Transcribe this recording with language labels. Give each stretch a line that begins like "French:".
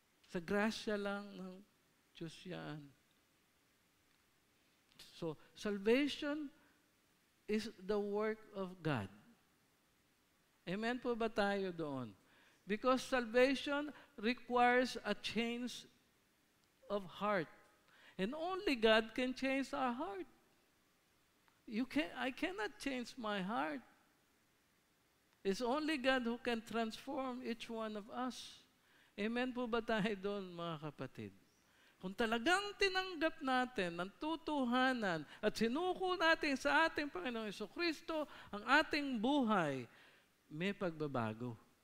Filipino: Sa grasya lang ng Diyos yan.
English: So, salvation is the work of God.
Filipino: Amen po ba tayo doon?
English: Because salvation requires a change of heart. And only God can change our heart. I cannot change my heart. It's only God who can transform each one of us.
Filipino: Amen po ba tayo doon, mga kapatid? Kung talagang tinanggap natin ang tutuhanan at sinuko natin sa ating Panginoong Jesucristo ang ating buhay, may pagbabago.